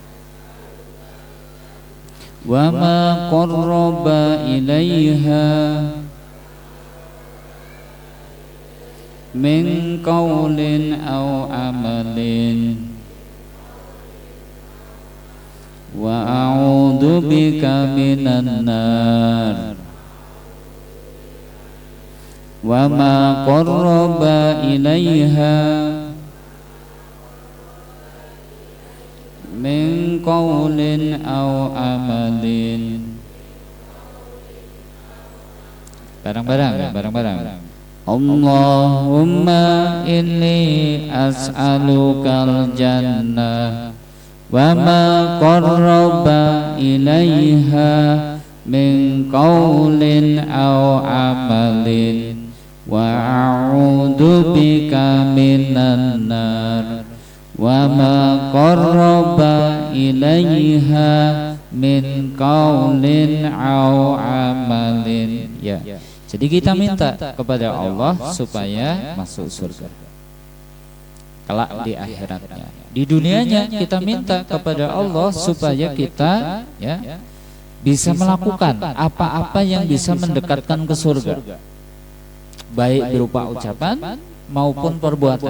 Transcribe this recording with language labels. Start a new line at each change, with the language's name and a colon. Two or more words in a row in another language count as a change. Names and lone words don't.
Arabic: وما قرب إليها من قول أو عمل وبك من النار وما قرب إليها من قول أو عمل.
Indonesian: Barang-barang.
Arabic: اللهم إني أسألك الجنة وما قرب إليها من قول أو عمل وأعوذ بك من النار وما قرب إليها من قول أو عمل.
Indonesian: Ya. Jadi kita minta kepada Allah supaya masuk surga kelak di akhiratnya. Di dunianya kita minta kepada Allah supaya kita ya bisa melakukan apa-apa yang bisa mendekatkan ke surga, baik berupa ucapan maupun perbuatan.